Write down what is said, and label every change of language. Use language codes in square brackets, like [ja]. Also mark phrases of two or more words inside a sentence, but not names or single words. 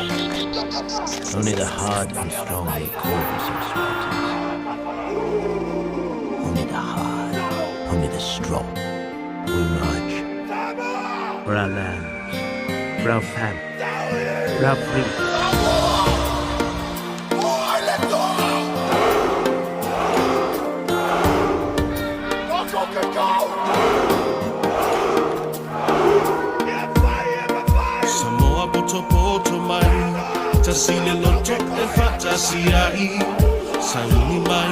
[en] Only the hard and strong may call themselves Spartans. Only the hard, only the strong will march for our lands, for our families, for our freedom. [sm] Samoa poto mai tasile loto e fatasiai sauni mai